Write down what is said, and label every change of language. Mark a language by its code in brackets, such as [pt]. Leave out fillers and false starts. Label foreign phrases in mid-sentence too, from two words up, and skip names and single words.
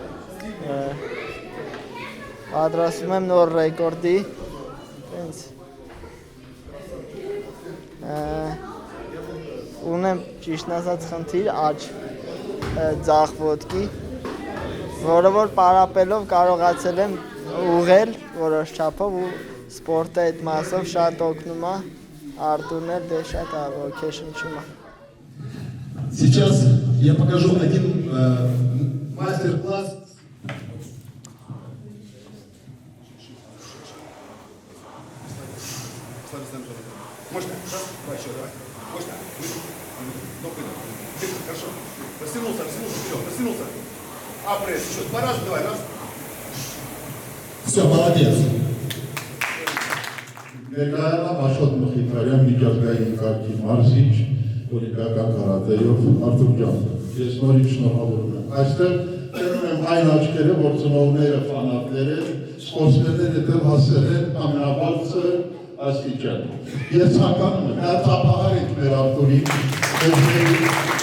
[hy] պատրաստում եմ նոր ռեկորդի, ունեմ ճիշտն ասած խնդիր աջ ձախ ոտքի, որը որ պարապելով կարողացել եմ ուղղել որոշ չափով ու սպորտը այդ մասով շատ օգնում է, Արտուրն էլ դե շատ ոգեշնչում է։ [ru] Сейчас я покажу один мастер-класс. Можно? Давай еще, давай. Можно? Хорошо. Растянулся вперед, растянулся. Пресс, еще 2 раза, давай, раз. Все, молодец. [hy] Ներկայանա Աշոտ Մխիթարյան միջազգային կարգի մարզիչ, օլիմպիական կարատեով Արտուր ջան, ես նորից շնորհավորում եմ։ Այստեղ տենում եմ այն աչքերը, որ ծնողները ֆանատներ են, սպորտսմենները դեռ հասել են ամենաբարձր աստիճան։ Ես ցանկանում եմ հերթապահար ենք մեր Արտուրին,